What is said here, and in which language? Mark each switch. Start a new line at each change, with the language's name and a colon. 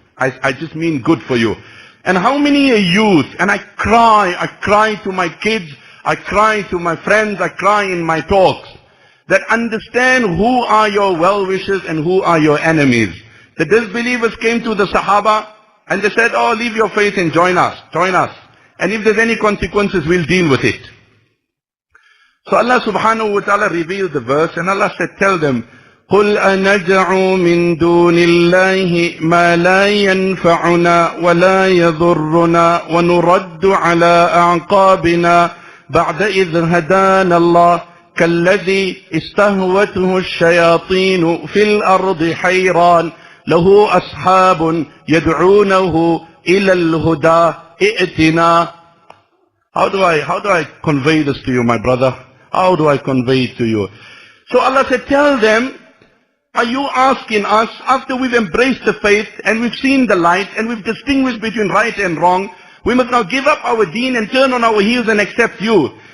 English: I just mean good for you. And how many a youth, and I cry to my kids, I cry to my friends, I cry in my talks, that understand who are your well-wishers and who are your enemies. The disbelievers came to the Sahaba and they said, oh, leave your faith and join us. And if there's any consequences, we'll deal with it. So Allah subhanahu wa ta'ala revealed the verse and Allah said, tell them,
Arabic: قُلْ أَنَجْعُوا مِن دُونِ اللَّهِ مَا لَا يَنْفَعُنَا وَلَا يَضُرُّنَا وَنُرَدُّ عَلَىٰ أَعْقَابِنَا بَعْدَ إِذْ هَدَانَ اللَّهِ كَالَّذِي اسْتَهْوَتْهُ الشَّيَاطِينُ فِي الْأَرْضِ حَيْرَانٍ لَهُ أَصْحَابٌ يَدْعُونَهُ إِلَى الْهُدَىٰ ائْتِنَا.
English: How do I convey this to you, my brother? How do I convey it to you? So Allah said, tell them, are you asking us, after we've embraced the faith and we've seen the light and we've distinguished between right and wrong, We must now give up our deen and turn on our heels and accept you.